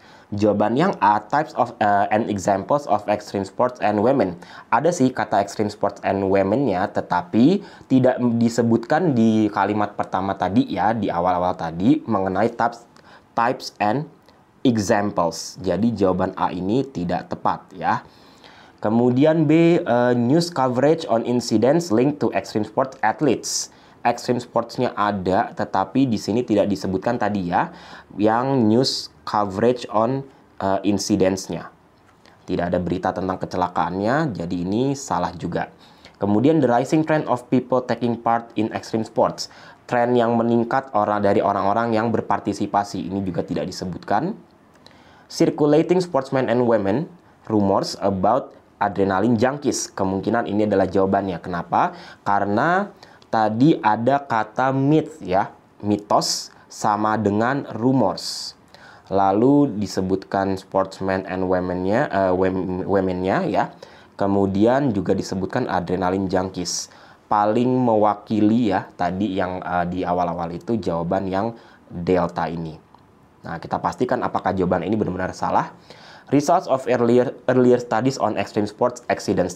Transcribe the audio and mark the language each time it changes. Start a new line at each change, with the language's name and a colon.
Indonesian: Jawaban yang
English: A, types of and examples of extreme sports and women.
Indonesian: Ada sih kata extreme sports and women-nya, tetapi tidak disebutkan di kalimat pertama tadi ya, di awal-awal tadi mengenai types and examples. Jadi jawaban A ini tidak tepat ya. Kemudian
English: B, news coverage on incidents linked to extreme sports athletes.
Indonesian: Extreme sports-nya ada, tetapi di sini tidak disebutkan tadi ya, yang news coverage on incidents-nya. Tidak ada berita tentang kecelakaannya, jadi ini salah juga. Kemudian
English: the rising trend of people taking part in extreme sports.
Indonesian: Tren yang meningkat dari orang-orang yang berpartisipasi, ini juga tidak disebutkan.
English: Circulating sportsmen and women, rumors about adrenaline junkies.
Indonesian: Kemungkinan ini adalah jawabannya. Kenapa? Karena tadi ada kata myth ya, mitos sama dengan rumors. Lalu disebutkan sportsmen and women-nya ya. Kemudian juga disebutkan adrenaline junkies. Paling mewakili ya tadi yang di awal-awal itu jawaban yang delta ini. Nah, kita pastikan apakah jawaban ini benar-benar salah.
English: Results of earlier studies on extreme sports accidents.